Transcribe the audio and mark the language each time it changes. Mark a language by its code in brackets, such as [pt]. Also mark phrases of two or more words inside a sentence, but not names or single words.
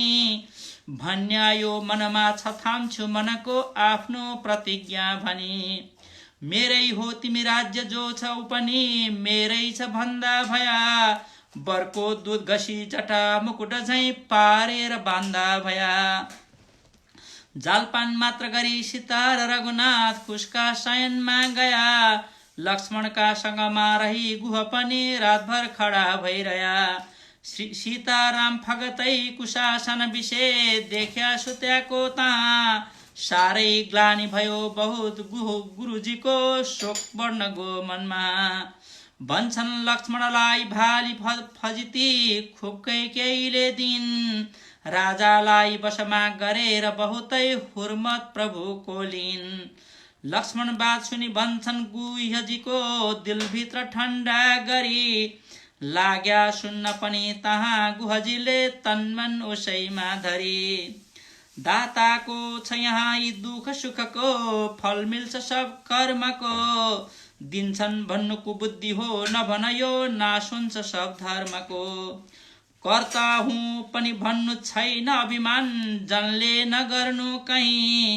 [ne] भन्यायो मनमा छ थाम्छु मनको आफ्नो प्रतिज्ञा भनी। मेरै हो तिमी राज्य जो छ उ पनि मेरै छ भन्दा भया। बरको दुध घसी जटा मुकुट झैँ पारेर बान्दा भया। जालपान मात्र गरी सीता र रघुनाथ कुशका शयनमा गया। लक्ष्मणका सँगमा रही गुह पनि रातभर खडा भइरह्या। सीताराम फगतै कुशासन विषे देख्या सुत्याको तहाँ। साह्रै ग्लानि भयो बहुत गुरुजीको शोक बढ्न गो मनमा। भन्छन् लक्ष्मणलाई भाली फजिती खुबकै केहीले दिन। राजालाई वशमा गरेर बहुतै हुर्मत प्रभुको लिन। लक्ष्मण बात सुनि भन्छन् गुह्यजीको दिलभित्र ठण्डा गरी। लाग्या सुन्न पनि तहाँ गुहजीले तन्मन उसैमा धरी। दाताको छ यहाँ यी दुःख सुखको फल मिल्छ सब कर्मको। दिन्छन् भन्नुको बुद्धि हो नभन यो नाश हुन्छ सब धर्मको। कर्ता हुँ पनि भन्नु छैन अभिमान जनले नगर्नु कहीँ।